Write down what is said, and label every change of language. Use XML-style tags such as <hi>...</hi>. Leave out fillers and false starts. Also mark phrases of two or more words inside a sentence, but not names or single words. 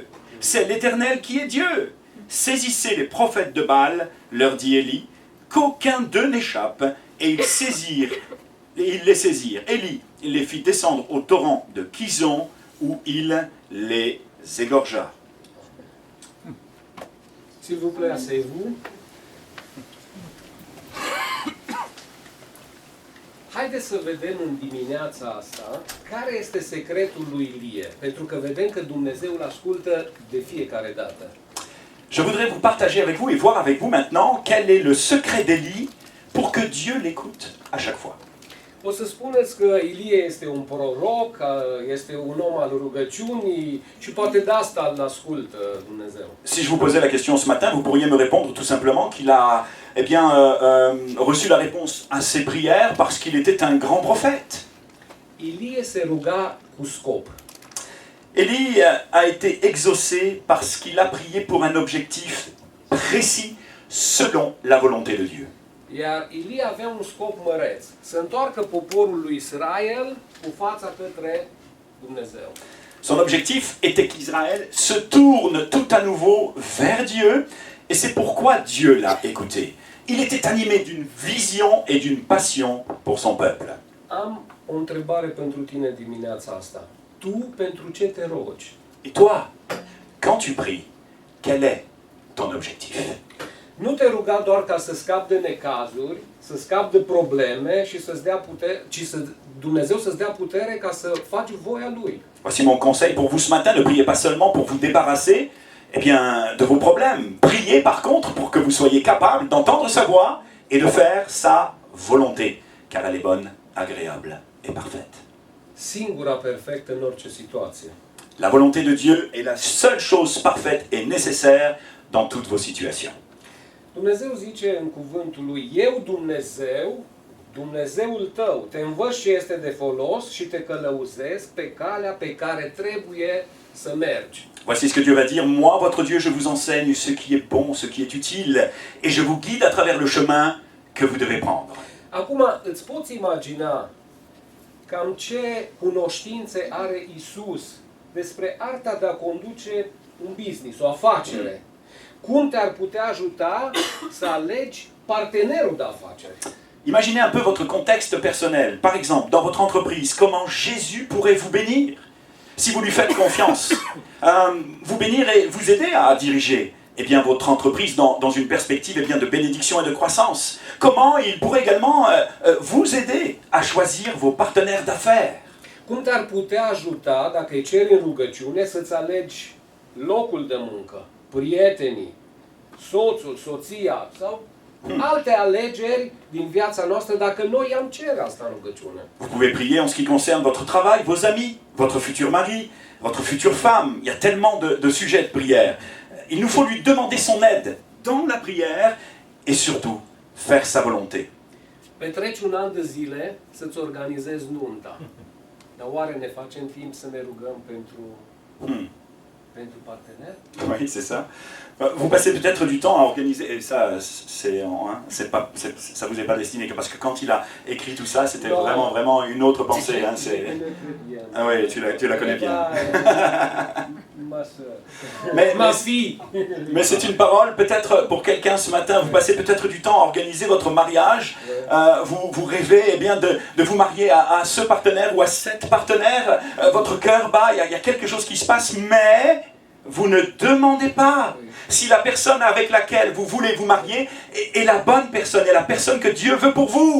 <fr>C'est l'Éternel qui est Dieu. Saisissez les prophètes de Baal, leur dit Élie, qu'aucun d'eux n'échappe, et ils les saisirent. Élie les fit descendre au torrent de Kison, où il les égorgea. S'il vous plaît, asseyez-vous.</fr> <ro>Haideți să vedem în dimineața asta care este secretul lui Ilie, pentru că vedem că Dumnezeu îl ascultă de fiecare dată.</ro> <fr>Je voudrais vous partager avec vous et voir avec vous maintenant quel est le secret d'Élie pour que Dieu l'écoute à chaque fois.</fr> <ro>O să spuneți că Ilie este un proroc, că este un om al rugăciunii și poate de asta îl ascultă Dumnezeu.</ro> <fr>Si je vous posais la question ce matin, vous pourriez me répondre tout simplement qu'il a reçu la réponse à ses prières parce qu'il était un grand prophète.</fr> <ro>Ilie se ruga cu scop.</ro> <fr>Élie a été exaucé parce qu'il a prié pour un objectif précis selon la volonté de Dieu.</fr> <ro>Iar Ilie avea un scop măreț, să întoarcă poporul lui Israel cu fața către Dumnezeu.</ro> <fr>Son objectif était qu'Israël se tourne tout à nouveau vers Dieu, et c'est pourquoi Dieu l'a écouté. Il était animé d'une vision et d'une passion pour son peuple.</fr> <ro>Am o întrebare pentru tine dimineața asta. Tu pentru ce te rogi?</ro> <fr>Et toi, quand tu pries, quel est ton objectif?</fr> <ro>Nu te ruga doar ca să scapi de necazuri, să scapi de probleme și să-ți dea putere, ci Dumnezeu să-ți dea putere ca să faci voia Lui.</ro> <fr>Voici mon conseil pour vous ce matin, ne priez pas seulement pour vous débarrasser de vos problèmes. Priez par contre pour que vous soyez capable d'entendre sa voix et de faire sa volonté, car elle est bonne, agréable et parfaite.</fr> <ro>Singura perfectă în orice situație.</ro> <fr>La volonté de Dieu est la seule chose parfaite et nécessaire dans toutes vos situations.</fr> <ro>Dumnezeu zice în cuvântul lui, eu Dumnezeu, Dumnezeul tău, te învăț ce este de folos și te călăuzesc pe calea pe care trebuie să mergi.</ro> <fr>Voici ce que Dieu va dire, moi, votre Dieu, je vous enseigne ce qui est bon, ce qui est utile, et je vous guide à travers le chemin que vous devez prendre.</fr> <ro>Acum îți poți imagina cam ce cunoștințe are Isus despre arta de a conduce un business, o afacere. Cum te-ar putea ajuta să alegi partenerul de afaceri?</ro> <fr>Imaginez un peu votre contexte personnel. Par exemple, dans votre entreprise, comment Jésus pourrait vous bénir si vous lui faites confiance. Vous bénir et vous aider à diriger votre entreprise dans une perspective de bénédiction et de croissance. Comment il pourrait également vous aider à choisir vos partenaires d'affaires.</fr> <ro>Cum te-ar putea ajuta dacă îi ceri în rugăciune să-ți alegi locul de muncă, prietenii, soțul, soția sau alte alegeri din viața noastră dacă noi am cere asta în rugăciune.</ro> <fr>Vous pouvez prier en ce qui concerne votre travail, vos amis, votre futur mari, votre future femme. Il y a tellement de sujets de prière. Il nous faut lui demander son aide dans la prière et surtout faire sa volonté.</fr> <ro>Petreci un an de zile să-ți organizezi nunta. Dar oare ne facem timp să ne rugăm pentru partener?</ro> <fr>Oui, c'est ça. Vous passez peut-être du temps à organiser, et ça, ça vous est pas destiné, parce que quand il a écrit tout ça, c'était vraiment une autre pensée. Hein, ah oui, tu la connais bien. Mais c'est une parole, peut-être pour quelqu'un ce matin, vous passez peut-être du temps à organiser votre mariage, vous rêvez de vous marier à ce partenaire ou à cette partenaire, votre cœur bat, il y a quelque chose qui se passe, mais vous ne demandez pas si la personne avec laquelle vous voulez vous marier est la bonne personne, est la personne que Dieu veut pour vous.</fr>